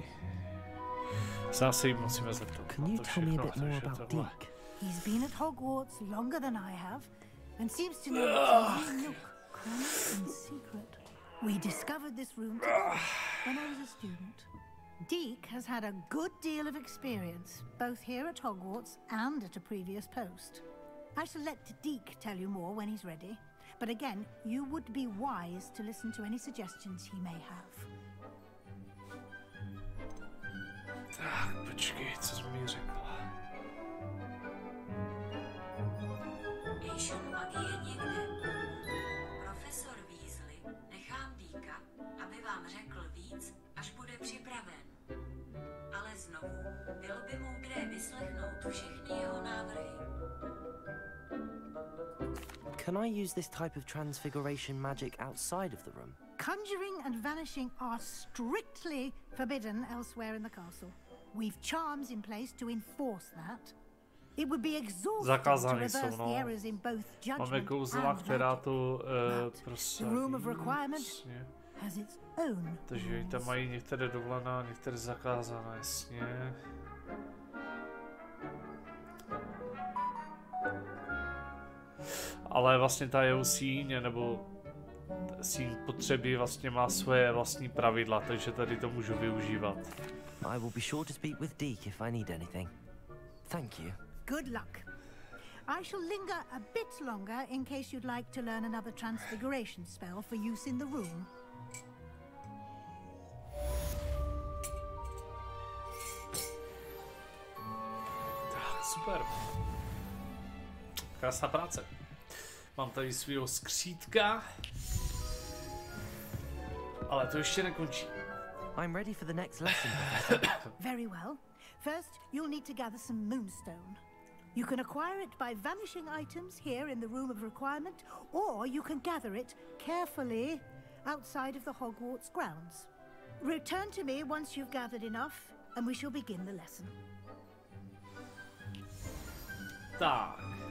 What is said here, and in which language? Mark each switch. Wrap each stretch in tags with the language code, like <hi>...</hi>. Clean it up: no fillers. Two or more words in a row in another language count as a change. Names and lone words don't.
<cs>Zase jí musíme zeptat.</cs> <en>Can you tell me a bit more about Deke? He's been at Hogwarts longer than I have, and seems to know every nook, corner, and secret. We discovered this room together when I was a student. Deke has had a good deal of experience, both here at Hogwarts and at a previous post. I shall let Deke tell you more when he's ready, but again, you would be wise to listen to any suggestions he may have.</en> <cs>Tak, počkej, co jsi mi řekla? Ejšon magie někde. Profesor Weasley, nechám Deeka, aby vám řekl víc, až bude připraven. Ale znovu, bylo by moudré vyslechnout všechny jeho návrhy.</cs> <en>Can I use this type of transfiguration magic outside of the room? Conjuring and vanishing are strictly forbidden elsewhere in the castle. We've charms in place to enforce that. It would be exhausting to reverse the errors in both judgment</en> <cs>Máme kouzla, která to</cs> <en>the room of requirement has its own.</en> <cs>Takže tam mají některé dovolená, některé zakázané, jasně. Ale vlastně ta jeho síň, nebo síň potřeby vlastně má svoje vlastní pravidla, takže tady to můžu využívat.</cs> <en>I will be sure to speak with Deke if I need anything. Thank you. Good luck. I shall linger a bit longer in case you'd like to learn another transfiguration spell for use in the room.</en> <cs>Tak, super. Krásná práce. Mám tady svýho skřítka. Ale to ještě nekončí.</cs> <en>I'm ready for the next lesson. Very well. First, you'll need to gather some moonstone. You can acquire it by vanishing items here in the room of requirement, or you can gather it carefully outside of the Hogwarts grounds. Return to me once you've gathered enough, and we shall begin the lesson.</en> <cs>Tak.</cs>